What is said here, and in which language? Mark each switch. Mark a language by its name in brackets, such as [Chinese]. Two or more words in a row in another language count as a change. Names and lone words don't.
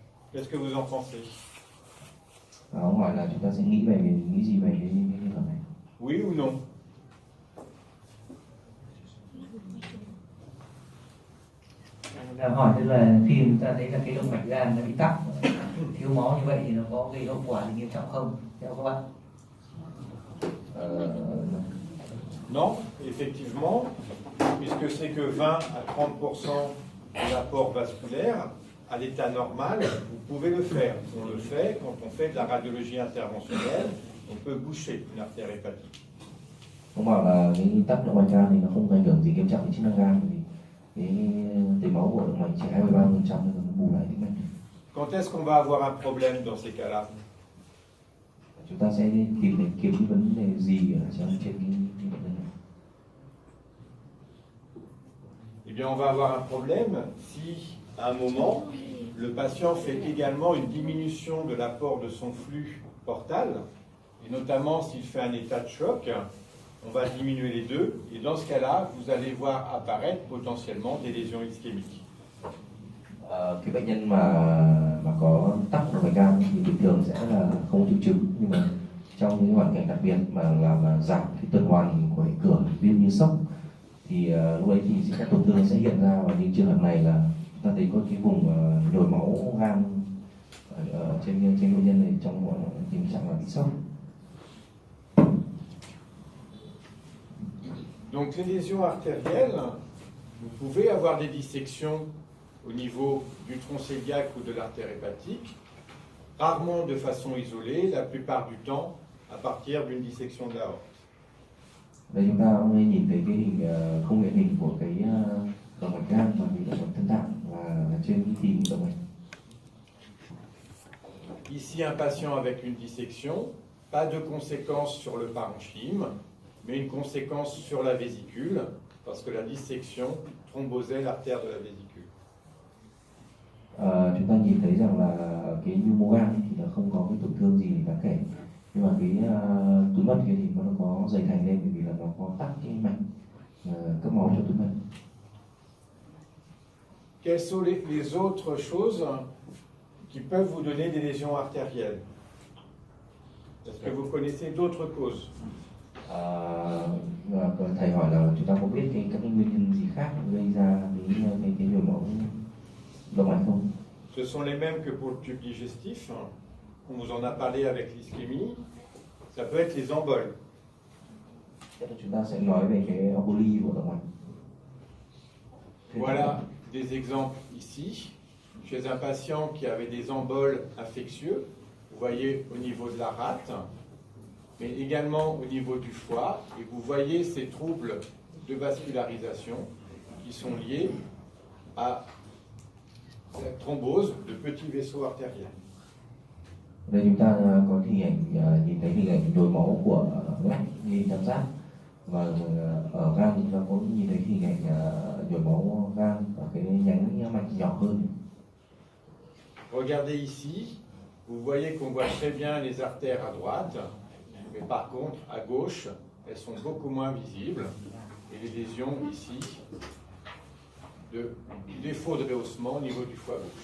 [French] Qu'est-ce que vous en pensez? [Vietnamese] Ông hỏi là chúng ta sẽ nghĩ gì về cái trường hợp này? [French] Oui ou non? [Vietnamese] Là hỏi tức là khi chúng ta thấy là cái động mạch gan nó bị tắc, thiếu máu như vậy thì nó có gây hậu quả gì nghiêm trọng không theo các bạn? [French] Non, effectivement, puisque c'est que 20 à 30% de l'apport vasculaire, à l'état normal, vous pouvez le faire. On le fait quand on fait de la radiologie interventionnelle, on peut boucher une artère hépatique. [Vietnamese] Ông bảo là cái tắc động mạch gan thì nó không ảnh hưởng gì nghiêm trọng đến chức năng gan, vì cái tưới máu của động mạch chỉ 23% nên nó bù lại tĩnh mạch. [French] Quand est-ce qu'on va avoir un problème dans ces cas-là? [Vietnamese] Chúng ta sẽ kiếm cái vấn đề gì ở trên cái bệnh nhân này? [French] Eh bien, on va avoir un problème si, à un moment, le patient fait également une diminution de l'apport de son flux portal, et notamment s'il fait un état de choc, on va diminuer les deux, et dans ce cas-là, vous allez voir apparaître potentiellement des lésions ischémiques. [Vietnamese] Cái bệnh nhân mà có tắc động mạch gan thì bình thường sẽ là không triệu chứng, nhưng mà trong những hoàn cảnh đặc biệt mà làm giảm cái tuần hoàn của hệ cửa viêm như sốc thì lúc ấy thì các tổn thương sẽ hiện ra, và những trường hợp này là chúng ta thấy có cái vùng nhồi máu gan ở trên bệnh nhân này trong tình trạng là bị sốc. [French] Donc les lésions artérielles, vous pouvez avoir des dissections au niveau du tronc cœliaque ou de l'artère hépatique, rarement de façon isolée, la plupart du temps à partir d'une dissection de l'aorte. [Vietnamese] Đây chúng ta cũng nhìn thấy cái hình không hiện hình của cái động mạch gan và cái động mạch thân tạng là trên cái thìm động mạch. [French] Ici un patient avec une dissection, pas de conséquences sur le parenchyme, mais une conséquence sur la vésicule, parce que la dissection thrombosait l'artère de la vésicule. [Vietnamese] Chúng ta nhìn thấy rằng là cái nhu mô gan thì nó không có cái tổn thương gì đáng kể, nhưng mà cái túi mật kia thì nó có dày thành lên, bởi vì là nó có tắc cái mạch cấp máu cho túi mật. [French] Quelles sont les autres choses qui peuvent vous donner des lésions artérielles? Est-ce que vous connaissez d'autres causes? [Vietnamese] Thầy hỏi là chúng ta có biết các cái nguyên nhân gì khác gây ra cái nhồi máu động mạch không? [French] Ce sont les mêmes que pour le tube digestif. On vous en a parlé avec l'ischémie. Ça peut être les emboles. [Vietnamese] Chúng ta sẽ nói về cái emboli của động mạch. [French] Voilà des exemples ici. Chez un patient qui avait des emboles infectieux, vous voyez au niveau de la rate, mais également au niveau du foie, et vous voyez ces troubles de vascularisation qui sont liés à la thrombose de petits vaisseaux artériels. [Vietnamese] Đây chúng ta có hình ảnh nhìn thấy hình ảnh nhồi máu của lách như tam giác, và ở gan chúng ta có nhìn thấy hình ảnh nhồi máu gan ở cái nhánh mạch nhỏ hơn. [French] Regardez ici, vous voyez qu'on voit très bien les artères à droite, mais par contre à gauche, elles sont beaucoup moins visibles, et les lésions ici de défaut de rehaussement au niveau du foie gauche.